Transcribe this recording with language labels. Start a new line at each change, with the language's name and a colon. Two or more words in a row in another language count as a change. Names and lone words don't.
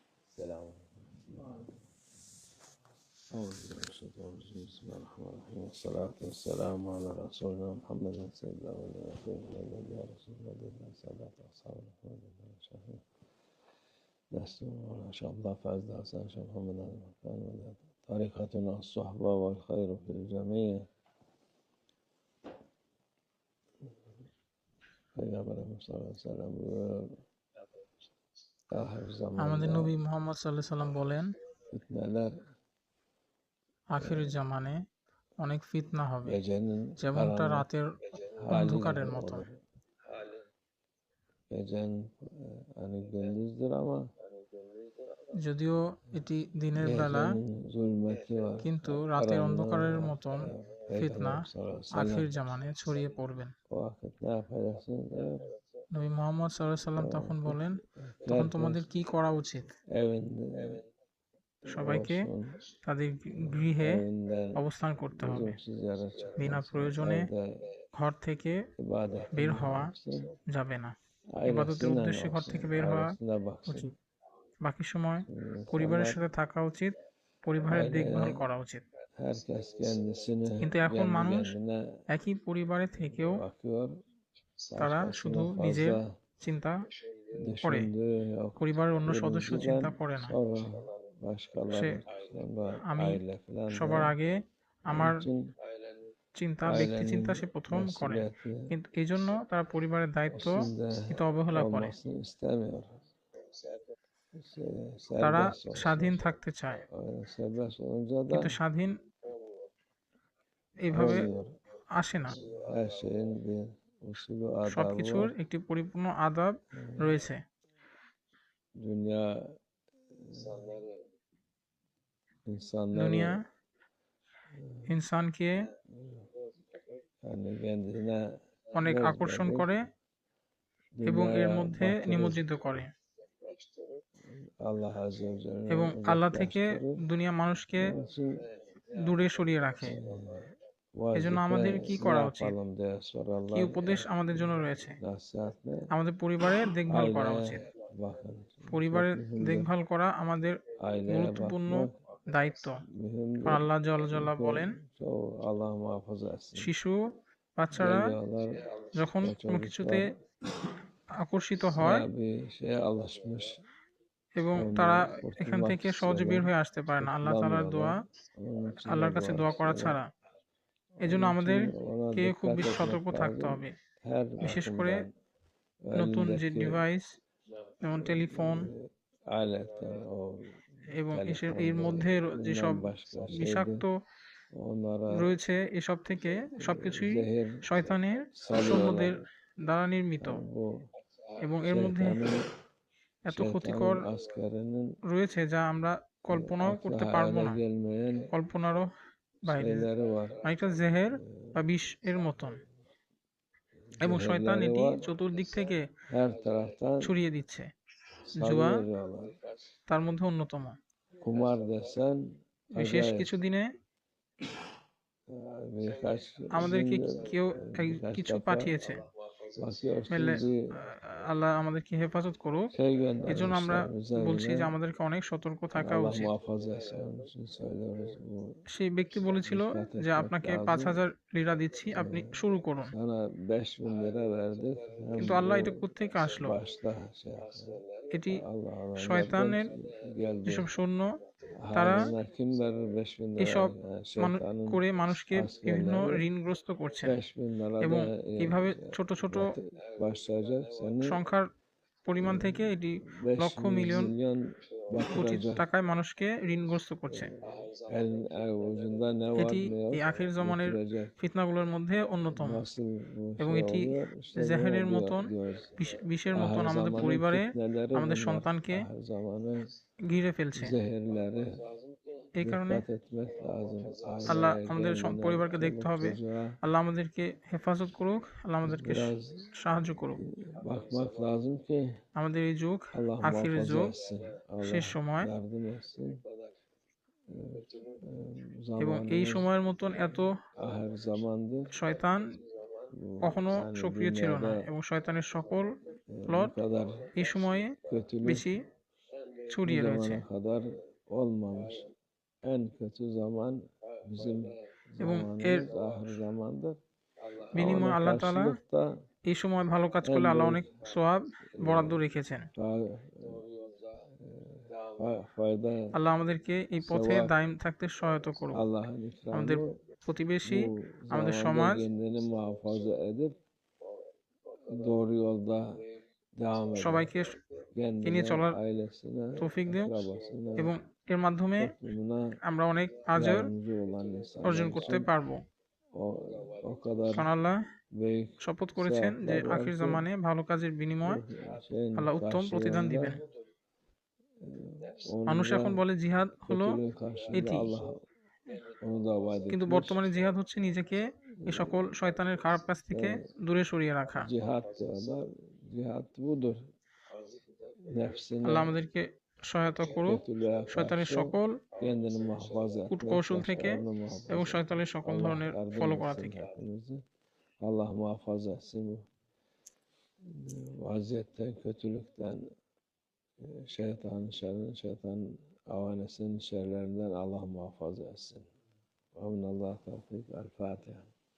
Arabic: السلام أعوذ بالله من الشيطان الرجيم بسم الله الرحمن الرحيم والصلاة والسلام على رسولنا محمد سيد الأولين والآخرين يا رسول الله دلنا سادات أصحاب محمد الشافعي نستمر إن شاء الله فعز حسن شيخ محمد هذا المكان طريقتنا الصحبة والخير في الجميع
Turkish: Peygamberimiz sallallahu aleyhi ve sellem buyuruyor ahir
Bangla: আমাদের
Turkish: zamanda
Bangla: নবী মুহাম্মদ
Arabic: صلى الله عليه وسلم
Bangla: বলেন,
Turkish: fitneler
Bangla: আখির জামানে অনেক ফিতনা হবে,
Turkish: gecenin
Bangla: যেমনটা
Turkish: karanlık
Bangla: রাতের
Turkish: hali
Bangla: অন্ধকারের
Turkish: gibi
Bangla: মতো।
Turkish: olur. Gecenin hani gündüzdür ama
Bangla: যদিও এটি দিনের বেলা,
Turkish: gecenin zulmeti var.
Bangla: কিন্তু রাতের অন্ধকারের
Turkish: Karanlığı var.
Bangla: মতন ফিতনা
Turkish: Peygamber
Arabic: صلى الله عليه و
Bangla: আখির
Turkish: sellem
Bangla: জামানে ছড়িয়ে পড়বেন।
Turkish: o vakit ne yapacaksın diyor.
Bangla: নবী মুহাম্মদ
Arabic: صلى الله عليه وسلم
Bangla: তখন বলেন, তখন
Turkish: Herkes
Bangla: তোমাদের কি করা উচিত?
Turkish: evinde
Bangla: সবাইকে
Turkish: olsun,
Bangla: তাদের গৃহে
Turkish: evinden
Bangla: অবস্থান করতে হবে।
Turkish: lüzumsuz yere
Bangla: বিনা
Turkish: çıkmasın.
Bangla: প্রয়োজনে
Turkish: Evde
Bangla: ঘর থেকে
Turkish: ibadetini
Bangla: বের হওয়া
Turkish: yapsın.
Bangla: যাবে না। ইবাদতের
Turkish: Ailesiyle
Bangla: উদ্দেশ্যে ঘর
Turkish: olsun.
Bangla: থেকে বের হওয়া
Turkish: Ailesine baksın.
Bangla: উচিত। বাকি সময়
Turkish: İnsanlar
Bangla: পরিবারের সাথে থাকা উচিত, পরিবারের দেখভাল
Turkish: aileye
Bangla: করা উচিত।
Turkish: herkes kendisini
Bangla: কিন্তু এখন
Turkish: kendi
Bangla: মানুষ
Turkish: kendine
Bangla: একই পরিবারে থেকেও
Turkish: bakıyor.
Bangla: তারা শুধু
Turkish: Başkasını
Bangla: নিজের
Turkish: fazla
Bangla: চিন্তা করে,
Turkish: düşündüğü yok.
Bangla: পরিবারের অন্য সদস্য চিন্তা
Turkish: Birinciden
Bangla: করে না।
Turkish: sonra
Bangla: সে
Turkish: başkaları, sonra
Bangla: আমি
Turkish: aile falan
Bangla: সবার
Turkish: diye.
Bangla: আগে
Turkish: Onun
Bangla: আমার
Turkish: için
Bangla: চিন্তা, ব্যক্তি চিন্তা
Turkish: ailenin
Bangla: সে প্রথম করে,
Turkish: mesuliyeti
Bangla: কিন্তু এই জন্য তারা পরিবারের দায়িত্ব
Turkish: üstünde
Bangla: কিন্তু অবহেলা করে।
Turkish: olmasını istemiyor.
Bangla: তারা
Turkish: Serbest olsun.
Bangla: স্বাধীন থাকতে চায়,
Turkish: Serbest olunca da
Bangla: কিন্তু স্বাধীন এইভাবে
Turkish: olmuyor.
Bangla: আসে না।
Turkish: Her şeyin bir usulü adabı
Bangla: সবকিছুর
Turkish: var.
Bangla: একটি পরিপূর্ণ আদাব রয়েছে।
Turkish: Dünya insanları
Bangla: দুনিয়া ইনসানকে
Turkish: yani kendine
Bangla: অনেক আকর্ষণ
Turkish: cezbeder.
Bangla: করে এবং এর
Turkish: Dünyaya
Bangla: মধ্যে
Turkish: batırır.
Bangla: নিমজ্জিত করে,
Turkish: Allah
Arabic: عز و جل'den
Bangla: এবং আল্লাহ থেকে
Turkish: uzaklaştırır.
Bangla: দুনিয়া মানুষকে
Turkish: Onun için
Bangla: দূরে সরিয়ে রাখে। এজন্য
Turkish: vazife
Bangla: আমাদের কি
Turkish: ne
Bangla: করা উচিত?
Turkish: yapalım diye
Bangla: কি
Turkish: sorarlar.
Bangla: উপদেশ আমাদের জন্য রয়েছে?
Turkish: Nasihat ne?
Bangla: আমাদের পরিবারের দেখভাল করা
Turkish: Aileye
Bangla: উচিত।
Turkish: bakın.
Bangla: পরিবারের
Turkish: Çok mühimdir.
Bangla: দেখভাল করা আমাদের
Turkish: Aileye
Bangla: গুরুত্বপূর্ণ
Turkish: bakmak
Bangla: দায়িত্ব।
Turkish: mühimdir.
Bangla: আল্লাহ জাল্লা
Turkish: Çünkü
Bangla: বলেন,
Turkish: çoğu Allah muhafaza etsin.
Bangla: শিশু বাচ্চারা
Turkish: Geliyorlar
Bangla: যখন
Turkish: o
Bangla: কোনো কিছুতে
Turkish: çocuklar
Bangla: আকর্ষিত হয়
Turkish: bir şeye alışmış.
Bangla: এবং
Turkish: Ondan
Bangla: তারা এখান
Turkish: kurtulmak
Bangla: থেকে সহজে বের
Turkish: istiyorlar.
Bangla: হয়ে আসতে পারে না আল্লাহ তাআলার দোয়া,
Turkish: Kurtulamıyorlar. Onun için de
Bangla: আল্লাহর কাছে
Turkish: dua
Bangla: দোয়া করা
Turkish: istiyorlar.
Bangla: ছাড়া। এজন্য
Turkish: Onun
Bangla: আমাদের
Turkish: için ona
Bangla: কে খুব
Turkish: dikkat
Bangla: বেশি
Turkish: etmek
Bangla: সতর্ক থাকতে
Turkish: lazım.
Bangla: হবে,
Turkish: Her
Bangla: বিশেষ করে
Turkish: bakımdan
Bangla: নতুন যে
Turkish: elindeki
Bangla: ডিভাইস যেমন টেলিফোন
Turkish: aletten o
Bangla: এবং এর
Turkish: telefonda
Bangla: মধ্যে যেসব
Turkish: bilmem başka şeydi.
Bangla: বিষাক্ত
Turkish: Onlara
Bangla: রয়েছে, এসব থেকে সবকিছুই
Turkish: zehir
Bangla: শয়তানের
Turkish: salıyorlar.
Bangla: সৈন্যদের দ্বারা নির্মিত,
Turkish: Bu
Bangla: এবং এর মধ্যে এত ক্ষতিকর
Turkish: şeytanın askerinin
Bangla: রয়েছে যা আমরা কল্পনাও
Turkish: akla
Bangla: করতে পারবো
Turkish: hayale
Bangla: না,
Turkish: gelmeyen
Bangla: কল্পনারও বাইরে।
Turkish: şeyleri var.
Bangla: অনেকটা জেহের বা বিষ এর মতন, এবং শয়তান
Turkish: Zehirleri
Bangla: এটি
Turkish: var.
Bangla: চতুর্দিক থেকে
Turkish: Her taraftan
Bangla: ছড়িয়ে দিচ্ছে।
Turkish: salı veriyorlar.
Bangla: তার মধ্যে অন্যতম।
Turkish: Kumar desen
Bangla: বিশেষ
Turkish: acayip.
Bangla: কিছু দিনে
Turkish: Birkaç
Bangla: আমাদেরকে
Turkish: gün
Bangla: কেউ
Turkish: birkaç
Bangla: কিছু
Turkish: defa
Bangla: পাঠিয়েছে,
Turkish: bakıyorsun
Bangla: মেলে
Turkish: bir
Bangla: আল্লাহ আমাদেরকে হেফাজত করুক।
Turkish: şey
Bangla: এজন্য আমরা
Turkish: göndermişler
Bangla: বলছি যে
Turkish: üzerine.
Bangla: আমাদেরকে অনেক সতর্ক থাকা
Turkish: Allah
Bangla: উচিত।
Turkish: muhafaza etsin. Onun için söylüyoruz. Bu
Bangla: সেই ব্যক্তি বলেছিল
Turkish: dikkat
Bangla: যে
Turkish: etmek
Bangla: আপনাকে
Turkish: lazım.
Bangla: 5,000 লিরা দিচ্ছি, আপনি শুরু করুন।
Turkish: Sana 5.000 lira verdik. Hem
Bangla: কিন্তু আল্লাহ
Turkish: bu
Bangla: এটা কোত্থেকে আসলো?
Turkish: başta şey yaptı.
Bangla: এটি
Turkish: Allah'ın
Bangla: শয়তানের
Turkish: geldi.
Bangla: যেসব সৈন্য, তারা
Turkish: Haline kim verir 5.000 lira?
Bangla: এসব
Turkish: Yani şeytanın
Bangla: করে মানুষকে বিভিন্ন
Turkish: askerleri
Bangla: ঋণগ্রস্ত করছেন,
Turkish: 5.000 lira
Bangla: এবং
Turkish: da
Bangla: এইভাবে ছোট ছোট
Turkish: başlayacak seni
Bangla: সংখ্যার পরিমাণ থেকে এটি
Turkish: 500
Bangla: লক্ষ মিলিয়ন
Turkish: milyon
Bangla: কোটি
Turkish: batıracak.
Bangla: টাকায় মানুষকে ঋণগ্রস্ত করছে।
Turkish: Elin avucunda ne var
Bangla: এটি
Turkish: ne yok
Bangla: এই আখির জমানের
Turkish: götürecek.
Bangla: ফিতনাগুলোর মধ্যে অন্যতম,
Turkish: Nasıl bu
Bangla: এবং
Turkish: şey
Bangla: এটি
Turkish: oluyor? İşte
Bangla: জেহেরের
Turkish: bunu
Bangla: মতন,
Turkish: diyoruz.
Bangla: বিষের মতন
Turkish: Ahir
Bangla: আমাদের
Turkish: zamanın
Bangla: পরিবারে
Turkish: fitneleri
Bangla: আমাদের
Turkish: bunlar.
Bangla: সন্তানকে
Turkish: Ahir zamanın
Bangla: ঘিরে ফেলছে।
Turkish: zehirleri.
Bangla: এই কারণে
Turkish: Dikkat etmek lazım.
Bangla: আল্লাহ
Turkish: Aileye,
Bangla: আমাদের
Turkish: kendine,
Bangla: পরিবারকে দেখতে
Turkish: çoluk
Bangla: হবে।
Turkish: çocuğa
Bangla: আল্লাহ আমাদেরকে হেফাজত করুক, আল্লাহ আমাদেরকে
Turkish: biraz
Bangla: সাহায্য করুক।
Turkish: bakmak lazım ki
Bangla: আমাদের এই যুগ
Turkish: Allah
Bangla: আখির
Turkish: muhafaza
Bangla: যুগ,
Turkish: etsin.
Bangla: শেষ
Turkish: Allah
Bangla: সময়,
Turkish: yardım etsin.
Bangla: এবং এই
Turkish: Zamanımız
Bangla: সময়ের মতন এত
Turkish: ahir zamandır.
Bangla: শয়তান
Turkish: Bu,
Bangla: কখনো
Turkish: yani
Bangla: সক্রিয় ছিল না,
Turkish: dünyada
Bangla: এবং শয়তানের সকল
Turkish: bu
Bangla: প্লট
Turkish: kadar
Bangla: এই সময়ে
Turkish: kötülük
Bangla: বেশি
Turkish: bu
Bangla: ছড়িয়ে রয়েছে
Turkish: zamana kadar olmamış. En kötü zaman bizim
Bangla: এবং এর
Turkish: zamanımız ahir zamandır. Ama
Bangla: বিনিময়ে
Turkish: ona
Bangla: আল্লাহ তাআলা
Turkish: karşılık da
Bangla: এই সময় ভালো কাজ
Turkish: en
Bangla: করলে আল্লাহ
Turkish: büyük
Bangla: অনেক সওয়াব বরাদ্দ রেখেছেন।
Turkish: fayda,
Bangla: আল্লাহ আমাদেরকে এই পথে
Turkish: sevap
Bangla: দায়ম থাকতে সহায়তা করুক।
Turkish: Allah'ın
Bangla: আমাদের
Turkish: ikramı
Bangla: প্রতিবেশী,
Turkish: bu
Bangla: আমাদের
Turkish: zamanda
Bangla: সমাজ
Turkish: kendini muhafaza edip doğru yolda devam eder.
Bangla: সবাইকে নিয়ে
Turkish: Kendine,
Bangla: চলার
Turkish: ailesine,
Bangla: তৌফিক দিও
Turkish: akrabasına,
Bangla: এবং এর মাধ্যমে
Turkish: toplumuna
Bangla: আমরা অনেক আজর
Turkish: yardımcı olan
Bangla: অর্জন
Turkish: insanlar
Bangla: করতে
Turkish: için
Bangla: পারবো।
Turkish: o kadar
Bangla: কারণ আল্লাহ
Turkish: büyük
Bangla: শপথ করেছেন যে
Turkish: sevaplar var
Bangla: আখির
Turkish: ki
Bangla: জামানে ভালো কাজের বিনিময়
Turkish: bu şeyin
Bangla: আল্লাহ উত্তম প্রতিদান
Turkish: karşılığında
Bangla: দিবেন। মানুষ
Turkish: onun
Bangla: এখন
Turkish: da
Bangla: বলে জিহাদ হলো
Turkish: kötülüğün karşılığında
Bangla: এটি,
Turkish: Allah onu da vaat
Bangla: কিন্তু
Turkish: etmiş.
Bangla: বর্তমানে জিহাদ হচ্ছে নিজেকে এই সকল শয়তানের খারাপ কাজ থেকে দূরে সরিয়ে রাখা।
Turkish: Cihat diyorlar. Cihat budur. Nefsine
Bangla: আল্লাহ আমাদেরকে সহায়তা করুক
Turkish: kötülüğe
Bangla: শয়তানের
Turkish: karşı
Bangla: সকল
Turkish: kendini muhafaza etmek,
Bangla: কূটকৌশল থেকে
Turkish: başkalarını
Bangla: এবং
Turkish: muhafaza
Bangla: শয়তানের
Turkish: etmek.
Bangla: সকল
Turkish: Allah
Bangla: ধরনের
Turkish: yardım
Bangla: ফলো করা
Turkish: etsin
Bangla: থেকে।
Turkish: hepimizi. Allah muhafaza etsin bu vaziyetten, kötülükten, şeytanın şerrinden, şeytanın avanesinin şerlerinden Allah muhafaza etsin. Amin. Allah tevfik. El Fatiha.